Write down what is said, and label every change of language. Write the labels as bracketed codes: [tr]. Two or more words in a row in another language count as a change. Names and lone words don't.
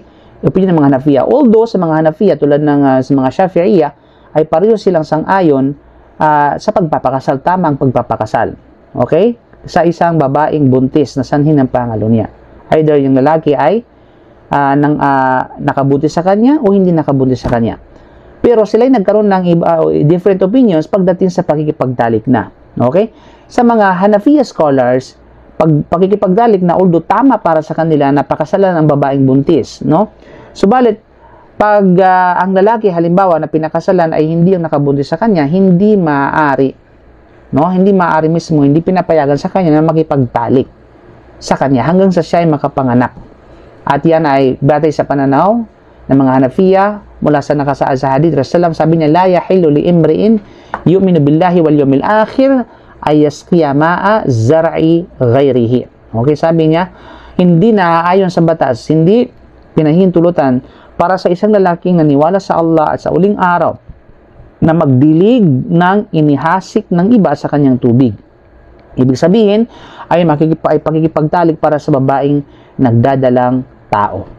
[tl] Opinion ng mga Hanafiya. Although sa mga Hanafiya, tulad ng sa mga Shafi'iyya, ay pareho silang sang-ayon sa pagpapakasal, tamang pagpapakasal. Okay? Sa isang babaeng buntis na sanhin ng pangalo niya. Either yung lalaki ay nakabuntis sa kanya o hindi nakabuntis sa kanya. Pero sila ay nagkaroon ng [en] different opinions [tl] pagdating sa pakikipagdalik na. Okay? Sa mga Hanafiya scholars, pakikipagdalik na, although tama para sa kanila na pakasalan ang babaeng buntis, no? Subalit, pag ang lalaki halimbawa na pinakasalan ay hindi ang nakabuntis sa kanya, hindi maaari, no? Hindi maaari mismo, hindi pinapayagan sa kanya na makipagdalik sa kanya hanggang sa siya ay makapanganak. At yan ay batay sa pananaw ng mga Hanafiya mula sa nakasaad sa [ar] حديث رسول الله, [tl] sabi niya, [ar] لا يحل لامرئ يؤمن بالله واليوم الآخر أن يسقي ماءه زرع غيره. [tl] Okay, sabi niya, hindi naaayon sa batas, hindi pinahintulutan para sa isang lalaking naniwala sa Allah at sa uling araw na magdilig ng inihasik ng iba sa kanyang tubig. Ibig sabihin ay pakikipagtalik para sa babaeng nagdadalang tao.